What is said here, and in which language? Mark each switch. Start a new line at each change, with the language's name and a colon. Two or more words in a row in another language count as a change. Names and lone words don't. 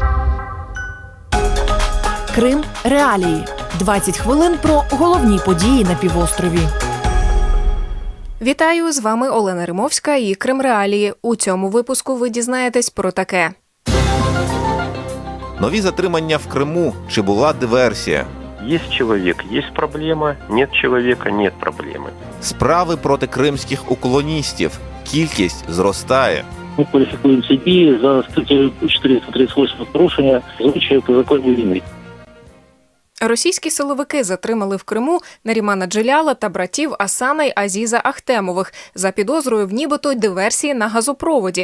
Ukrainian: Крим Реалії. 20 хвилин про головні події на півострові. Вітаю, з вами Олена Римовська і Крим Реалії. У цьому випуску ви дізнаєтесь про таке. Нові затримання в Криму. Чи була диверсія?
Russian: Есть человек, есть проблема, нет человека, нет проблемы.
Ukrainian: Справи проти кримських уклоністів. Кількість зростає.
Russian: Мы квалификуем ЦПИ за статьей 438
Ukrainian: порушення звичаю по закону війни. Російські силовики затримали в Криму Нарімана Джеляла та братів Асана й Азіза Ахтемових за підозрою в нібито диверсії на газопроводі.